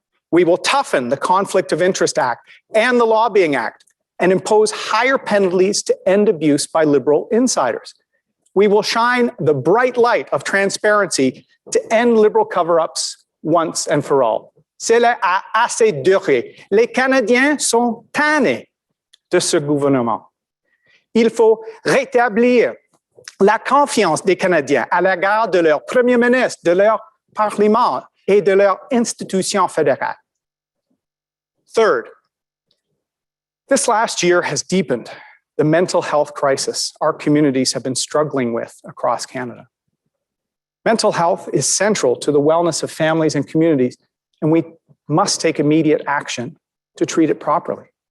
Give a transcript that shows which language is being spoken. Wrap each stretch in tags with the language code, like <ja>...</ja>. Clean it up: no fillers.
<en>We will toughen the Conflict of Interest Act and the Lobbying Act and impose higher penalties to end abuse by Liberal insiders. We will shine the bright light of transparency to end Liberal cover-ups once and for all.</en> <fr>Cela a assez duré. Les Canadiens sont tannés de ce gouvernement. Il faut rétablir la confiance des Canadiens à l'égard de leur Premier ministre, de leur Parlement et de leur institution fédérale.</fr> <en>Third, this last year has deepened the mental health crisis our communities have been struggling with across Canada. Mental health is central to the wellness of families and communities, and we must take immediate action to treat it properly.</en>